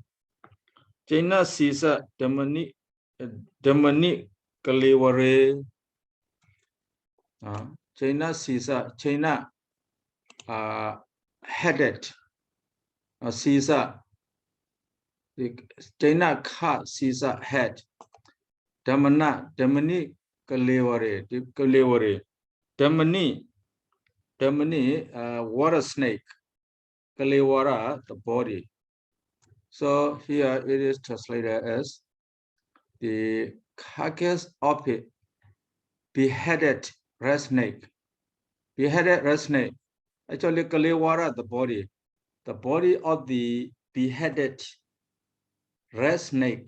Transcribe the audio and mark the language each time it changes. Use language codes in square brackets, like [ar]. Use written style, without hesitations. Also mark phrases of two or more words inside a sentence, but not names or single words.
[pi] China Sisa Demoni Kaleware. China Sisa, [en] China headed. Sisa, China cut Sisa head. [pi] Demoni Kaleware. Demoni, [en] water snake. Kalewara, the body. So here it is translated as the carcass of a beheaded red snake. Beheaded red snake. Actually, Kalewara, the body. The body of the beheaded red snake.